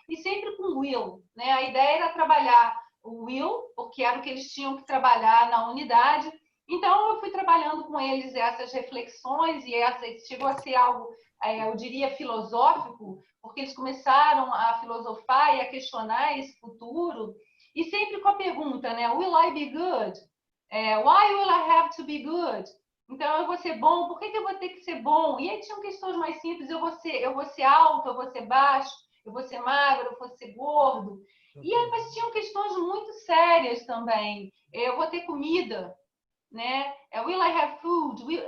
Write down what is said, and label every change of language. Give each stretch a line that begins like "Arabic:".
Portuguese: E sempre com will, né? A ideia era trabalhar o will, porque era o que eles tinham que trabalhar na unidade. Então, eu fui trabalhando com eles essas reflexões, e chegou a ser algo, eu diria, filosófico, porque eles começaram a filosofar e a questionar esse futuro. e sempre com a pergunta, né?
English: Will I be good? Why will I have to be good?
Portuguese: Então, eu vou ser bom, por que eu vou ter que ser bom? E aí tinham questões mais simples, eu vou ser alto, eu vou ser baixo, eu vou ser magro, eu vou ser gordo. E aí, mas tinham questões muito sérias também. Eu vou ter comida, né?
English: Will I have food?